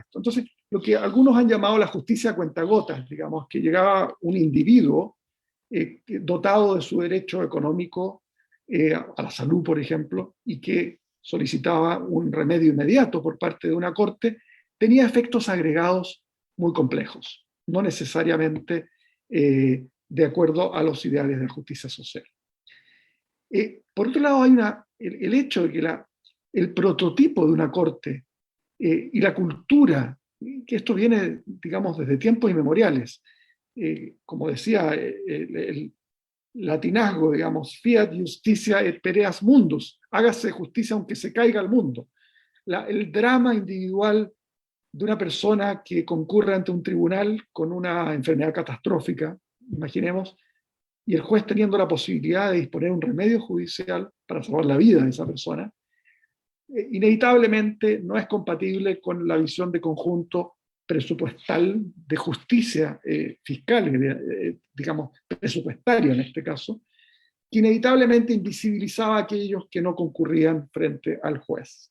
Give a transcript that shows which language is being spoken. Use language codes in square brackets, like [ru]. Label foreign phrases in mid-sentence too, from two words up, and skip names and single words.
[es] Entonces, lo que algunos han llamado la justicia a cuentagotas, digamos, que llegaba un individuo dotado de su derecho económico a la salud, por ejemplo, y que solicitaba un remedio inmediato por parte de una corte, tenía efectos agregados muy complejos, no necesariamente de acuerdo a los ideales de la justicia social. Por otro lado, hay el hecho de que el prototipo de una corte y la cultura, que esto viene, digamos, desde tiempos inmemoriales, como decía el latinazgo, digamos, [la] fiat justitia et pereas mundus, [es] hágase justicia aunque se caiga el mundo. El drama individual de una persona que concurre ante un tribunal con una enfermedad catastrófica, imaginemos, y el juez teniendo la posibilidad de disponer un remedio judicial para salvar la vida de esa persona, inevitablemente no es compatible con la visión de conjunto presupuestal de justicia fiscal, digamos, presupuestaria en este caso, que inevitablemente invisibilizaba a aquellos que no concurrían frente al juez.